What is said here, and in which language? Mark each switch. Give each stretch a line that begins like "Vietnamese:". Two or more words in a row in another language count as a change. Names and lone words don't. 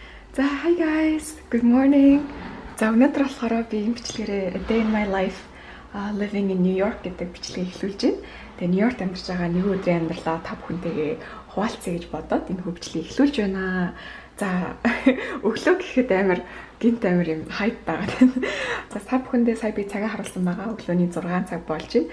English: За hi guys, good morning.
Mongolian: За өнөөдөр болохоор би энэ бичлэгээрээ A Day in My Life Living in New York гэдэг бичлэгийг эхлүүлж байна. Тэгээ Нью-Йоркт амьдарч байгаа нэг өдрийн амьдралаа та бүхэнтэйгээ хуваалцъя гэж бодоод энэ бичлэгийг эхлүүлж байна. За өглөө гэхэд амар юм хайп байгаа. За та бүхэндээ сая би цагаа харуулсан байгаа. Өглөөний 6 цаг болж байна.